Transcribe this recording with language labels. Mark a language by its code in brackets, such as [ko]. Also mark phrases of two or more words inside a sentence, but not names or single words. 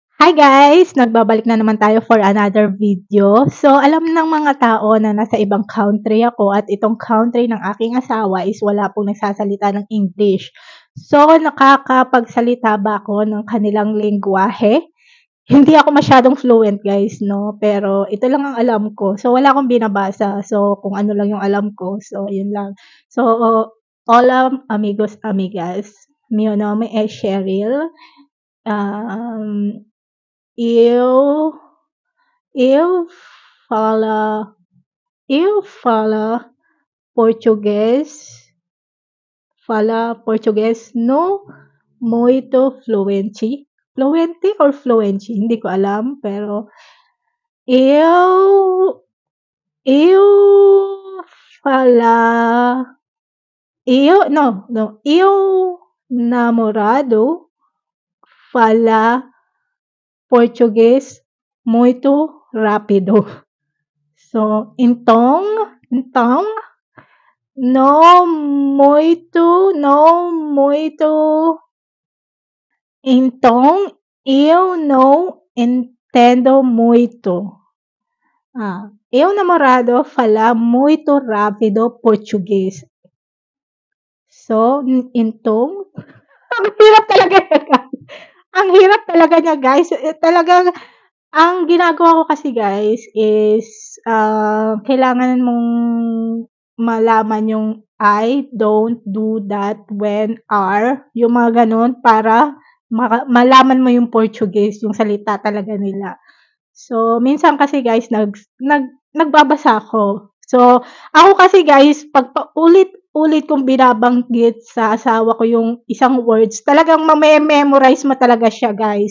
[en] Hi guys! [tl] Nagbabalik na naman tayo [en] for another video. [tl] So, alam ng mga tao na nasa ibang country ako at itong country ng aking asawa is wala pong nagsasalita ng English. So, nakakapagsalita ba ako ng kanilang lengguwahe? Hindi ako masyadong [en] fluent guys, [tl] no? Pero ito lang ang alam ko. So, wala akong binabasa. So, kung ano lang yung alam ko. So, yun lang. So, [es] hola amigos, amigas. Mi nome es Cheryl. [pt] Um, Eu eu fala eu fala português fala português no muito fluente. [en] Fluente or fluency, [tl] hindi ko alam, pero [pt] eu eu fala eu no, no, eu namorado fala português muito rápido. So, então, não muito, então eu não entendo muito. Eu namorado fala muito rápido português. So, então, [tl] ang hirap talaga niya, ang hirap talaga niya guys. Talagang ang ginagawa ko kasi guys is, kailangan mong malaman yung [en] I don't do that when are, [tl] yung mga gano'n para malaman mo yung Portuguese, yung salita talaga nila. So, minsan kasi guys nagbabasa ako. So, ako kasi guys 'pag paulit-ulit kong binabanggit sa asawa ko yung isang words, talagang mame-memorize mo talaga siya guys.